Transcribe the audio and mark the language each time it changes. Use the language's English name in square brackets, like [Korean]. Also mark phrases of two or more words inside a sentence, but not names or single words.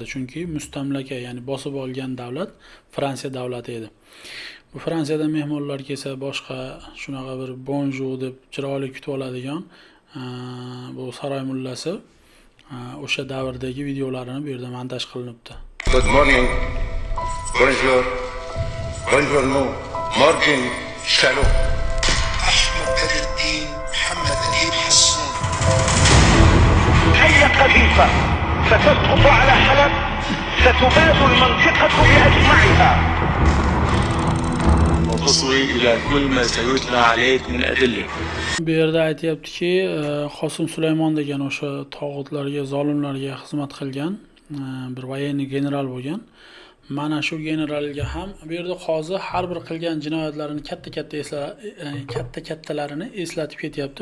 [Uzbek] Chunki mustamlaka, ya'ni bosib olgan davlat Fransiya davlati edi. Bu Fransiyadan mehmonlar kelsa, boshqa shunaqa bir bonjour deb chiroyli kutib oladigan bu saroy mullasi o'sha davrdagi videolarini bu yerda montaj qilinibdi. [English] Good morning. Bonjour. Buongiorno. [German] Morgen. Shalom. [Arabic] أحمد بدر الدين محمد أديب حسون. هي قذيفة ستسقط على حلب، ستباد المنطقة بأجمعها. وتصغي إلى كل ما سيتلى عليك من أدلة. [Uzbek] Bu yerda aytayaptiki, Qosim Sulaymon degan o'sha tog'utlarga, zolimlarga xizmat qilgan bir voyenniy general bo'lgan. Mana shu generalga ham bu yerda qozi har bir qilgan jinoyatlarini kattalarini eslatib ketyapti.